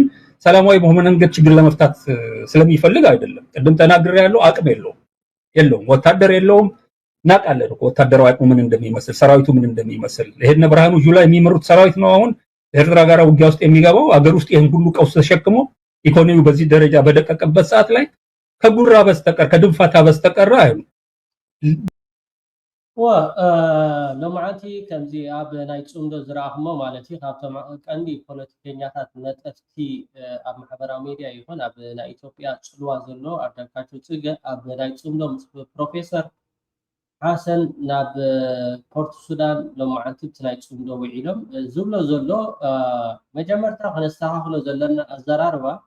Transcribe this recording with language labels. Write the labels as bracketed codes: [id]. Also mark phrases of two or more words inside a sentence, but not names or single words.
[am] ሰላማዊ በሆነ መንገድ ችግር ለመፍታት ስለሚፈልግ አይደለም። ቅድም ተናግሬ ያለው አቅም የለውም፣ ወታደር የለውም። እናውቃለን እኮ ወታደራዊ አቅሙ ምን እንደሚመስል፣ ሰራዊቱ ምን እንደሚመስል። ይሄን ብርሃኑ ጁላ የሚመሩት ሰራዊት ነው አሁን ኤርትራ ጋር ውጊያ ውስጥ የሚገባው። አገር ውስጥ ይሄን ሁሉ ቀውስ ተሸክሞ ኢኮኖሚው በዚህ ደረጃ በደቀቀበት ሰዓት ላይ ከጉራ በስተቀር ከድንፋታ በስተቀር አይሉ [ti] ለማዓንቲ ከምዚ ኣብ ናይ ጽምዶ ዝራኽሞ ማለት እዩ ካብቶም ቀንዲ ፖለቲከኛታት ነጠፍቲ ኣብ ማሕበራዊ ሚድያ ይኹን ኣብ ናይ ኢትዮጵያ ጽልዋ ዘሎ ኣዳልካቸው ጽገ ኣብ ናይ ጽምዶ ምስ ፕሮፌሰር ሓሰን ናብ ፖርት ሱዳን ለማዓንቲ ናይ ጽምዶ ውዒሎም ዝብሎ ዘሎ መጀመርታ ከነስተኻኽሎ ዘለና ኣዘራርባ